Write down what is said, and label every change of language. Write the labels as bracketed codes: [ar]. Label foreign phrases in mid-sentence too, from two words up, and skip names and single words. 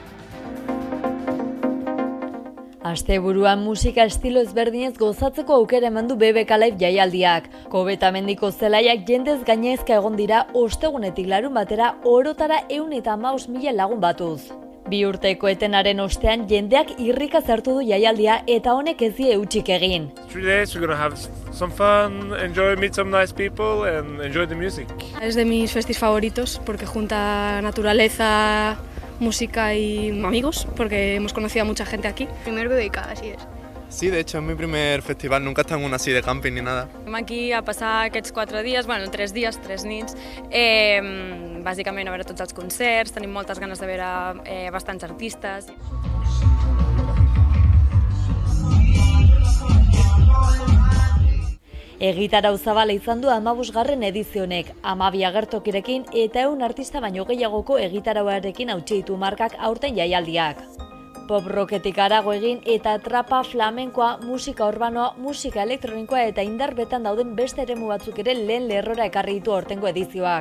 [eu] Asteburuan musika estilo ezberdinez gozatzeko aukera eman du BBK Live jaialdiak. Kobetamendiko zelaiak jendez gainezka egon dira ostegunetik larun batera orotara 115.000 lagun batuz. Bi urteko etenaren ostean jendeak irrika zartu du jaialdia eta honek ez die hutsik egin. [en] 3 days, we're gonna have some fun, meet some nice people and enjoy the music. [es] Es de mis festis favoritos porque junta naturaleza, música y amigos, porque hemos conocido a mucha gente aquí. Primer BBK, así es. Sí, de hecho es mi primer festival, nunca he estado en una así de camping ni nada. [ca] Som aquí a passar aquests 4 dies, 3 dies, 3 nits, bàsicament a veure tots els concerts, tenim moltes ganes de veure bastants artistes. [eu] Egitarau zabala izan du 15. edizionek, 12 agertokirekin eta 100 artista baino gehiagoko egitarauarekin hautsi ditu markak aurten jaialdiak. Pop rocketik harago egin eta trapa, flamenkoa, musika urbanoa, musika elektronikoa eta indarbetan dauden beste eremu batzuk ere lehen lerrora ekarri ditu aurtengo edizioak.